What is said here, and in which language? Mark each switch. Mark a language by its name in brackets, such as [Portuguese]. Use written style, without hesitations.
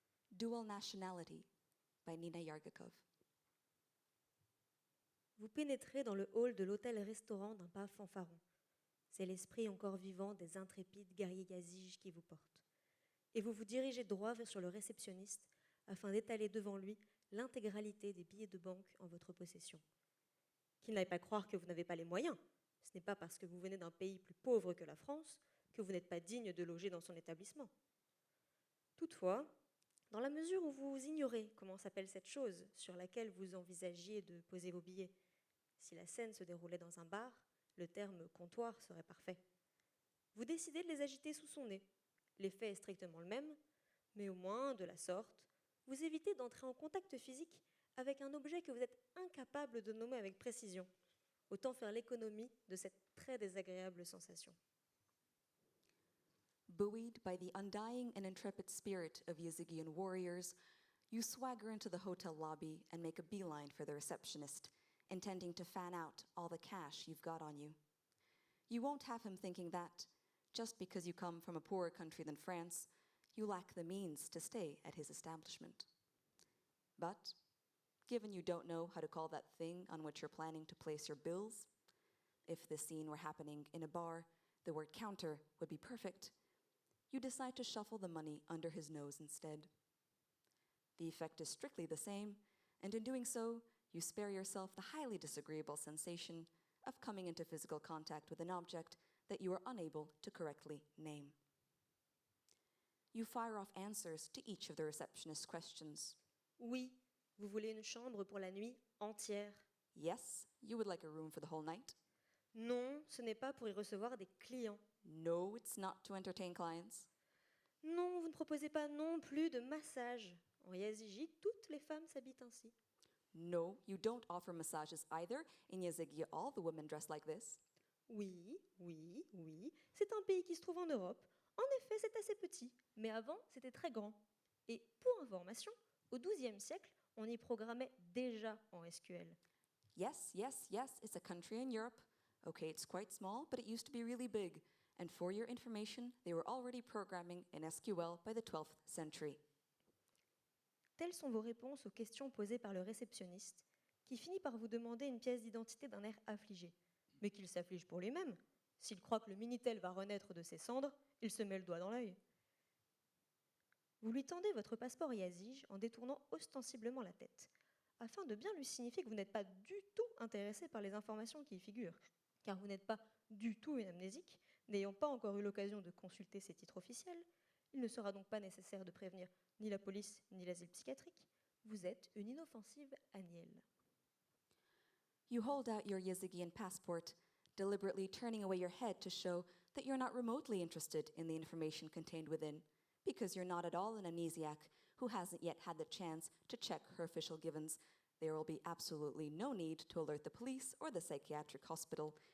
[English] Dual Nationality by Nina Yershakov. [French] Vous pénétrez dans le hall de l'hôtel-restaurant d'un pas fanfaron. C'est l'esprit encore vivant des intrépides guerriers yaziges qui vous portent. Et vous vous dirigez droit sur le réceptionniste afin d'étaler devant lui l'intégralité des billets de banque en votre possession. Qu'il n'aille pas croire que vous n'avez pas les moyens. Ce n'est pas parce que vous venez d'un pays plus pauvre que la France que vous n'êtes pas digne de loger dans son établissement. Toutefois, dans la mesure où vous ignorez comment s'appelle cette chose sur laquelle vous envisagiez de poser vos billets, si la scène se déroulait dans un bar, le terme comptoir serait parfait. Vous décidez de les agiter sous son nez. L'effet est strictement le même, mais au moins, de la sorte, vous évitez d'entrer en contact physique avec un objet que vous êtes incapable de nommer avec précision. Autant faire l'économie de cette très désagréable sensation. [English] Buoyed by the undying and intrepid spirit of Yazigian warriors, you swagger into the hotel lobby and make a beeline for the receptionist, intending to fan out all the cash you've got on you. You won't have him thinking that, just because you come from a poorer country than France, you lack the means to stay at his establishment. But, given you don't know how to call that thing on which you're planning to place your bills, if this scene were happening in a bar, the word counter would be perfect, you decide to shuffle the money under his nose instead. The effect is strictly the same, and in doing so, you spare yourself the highly disagreeable sensation of coming into physical contact with an object that you are unable to correctly name. You fire off answers to each of the receptionist's questions. [French] Oui, vous voulez une chambre pour la nuit entière. [English] Yes, you would like a room for the whole night. [French] Non, ce n'est pas pour y recevoir des clients. [English] No, it's not to entertain clients. [French] Non, vous ne proposez pas non plus de massage. En Yazigi, toutes les femmes s'habillent ainsi. [English] No, you don't offer massages either. In Yazigi, all the women dress like this. [French] Oui, oui, oui. C'est un pays qui se trouve en Europe. En effet, c'est assez petit, mais avant, c'était très grand. Et pour information, au XIIe siècle, on y programmait déjà en SQL. [English] Yes, yes, yes, it's a country in Europe. Okay, it's quite small, but it used to be really big. And for your information, they were already programming in SQL by the 12th century. [French] Telles sont vos réponses aux questions posées par le réceptionniste, qui finit par vous demander une pièce d'identité d'un air affligé. Mais qu'il s'afflige pour lui-même. S'il croit que le Minitel va renaître de ses cendres, il se met le doigt dans l'œil. Vous lui tendez votre passeport Yazige en détournant ostensiblement la tête, afin de bien lui signifier que vous n'êtes pas du tout intéressé par les informations qui y figurent, car vous n'êtes pas du tout une amnésique, n'ayant pas encore eu l'occasion de consulter ses titres officiels. Il ne sera donc pas nécessaire de prévenir ni la police ni l'asile psychiatrique. Vous êtes une inoffensive agnelle. [English] You hold out your Yazigian passport, deliberately turning away your head to show that you're not remotely interested in the information contained within, because you're not at all an amnesiac who hasn't yet had the chance to check her official givens. There will be absolutely no need to alert the police or the psychiatric hospital.